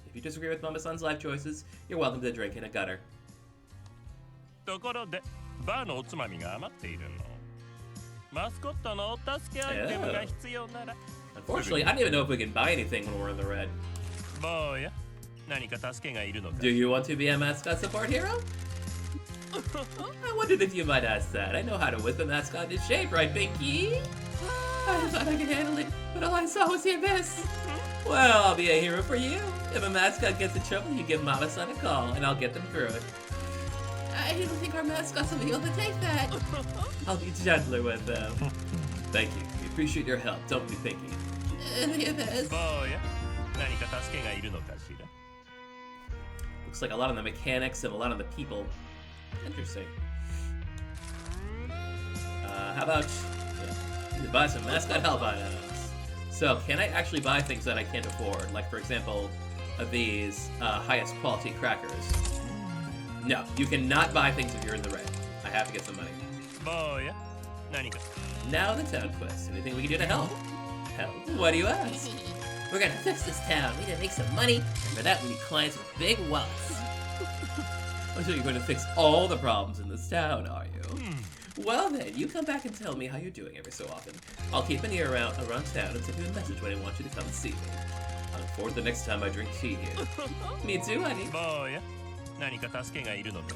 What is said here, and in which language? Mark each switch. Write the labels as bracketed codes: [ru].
[en] If you disagree with Mama-san's life choices, you're welcome to drink in a gutter. [ja] ところで、バーのおつまみが余っているの。マスコットのお助けアイテムが必要なら。 [en] Unfortunately, I don't even know if we can buy anything when we're in the red. [ja] 坊や、何か助けがいるのか。 [en] Do you want to be a mascot support hero? I wondered if you might ask that. I know how to whip a mascot into shape, right, Pinky? I thought I could handle it, but all I saw was the abyss. Well, I'll be a hero for you. If a mascot gets in trouble, you give Mama-san a call, and I'll get them through it. I don't think our mascots will be able to take that. I'll be gentler with them. Thank you. We appreciate your help, don't we, Pinky? The abyss. [ja] 坊や、何か助けがいるのかしら。 [en] Looks like a lot on the mechanics and a lot on the people. Interesting. How about... Yeah, you can buy some mascot help items. So, can I actually buy things that I can't afford? Like, for example, these highest quality crackers. No, you cannot buy things if you're in the red. I have to get some money. [ja] 坊や、何か。 [en] Now the town quest. Anything we can do to help? Help? What do you ask? We're gonna fix this town. We need to make some money, and for that we need clients with big wallets. I'm sure you're going to fix all the problems in this town, are you? Well then, you come back and tell me how you're doing every so often. I'll keep an ear around town and send you a message when I want you to come and see me. I look forward to the next time I drink tea here. Me too, honey. [ja] 坊や、何か助けがいるのか。